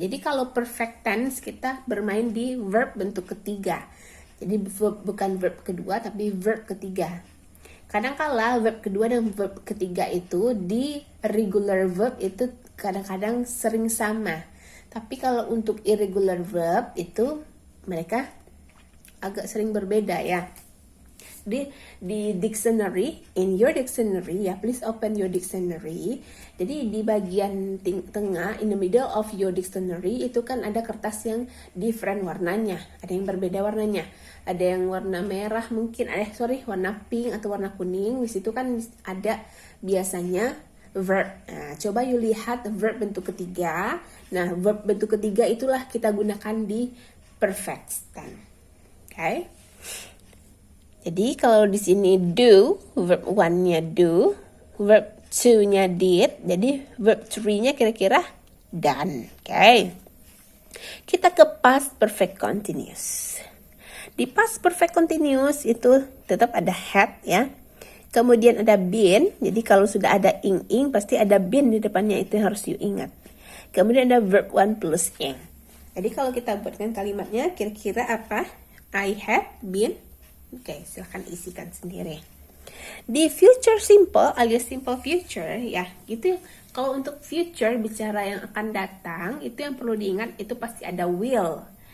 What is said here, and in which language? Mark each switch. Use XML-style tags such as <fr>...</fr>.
<id>Jadi kalau perfect tense kita bermain di verb bentuk ketiga. Jadi bukan verb kedua tapi verb ketiga. kadang kala verb kedua dan verb ketiga itu di regular verb itu kadang-kadang sering sama. Tapi kalau untuk irregular verb itu mereka agak sering berbeda ya.</id> <en>Di dictionary, in your dictionary ya, please open your dictionary.</en> <id>Jadi di bagian tengah,</id> <en>in the middle of your dictionary</en> <id>itu kan ada kertas yang different warnanya, ada yang berbeda warnanya, ada yang warna merah mungkin, warna pink atau warna kuning. Di situ kan ada biasanya verb. Nah, coba you lihat verb bentuk ketiga. Nah, verb bentuk ketiga itulah kita gunakan di perfect tense. Okay? Jadi kalau di sini do, verb 1-nya do, verb 2-nya did, jadi verb 3-nya kira-kira done. Okay. Kita ke past perfect continuous. Di past perfect continuous itu tetap ada had ya. Kemudian ada been, jadi kalau sudah ada ing pasti ada been di depannya, itu yang harus you ingat. Kemudian ada verb 1 plus ing. Jadi kalau kita buatkan kalimatnya kira-kira apa?</id> <en>I have been.</en> <id>Oke, silahkan isikan sendiri. Di future simple alias simple future ya, itu kalau untuk future bicara yang akan datang, itu yang perlu diingat itu pasti ada will.</id>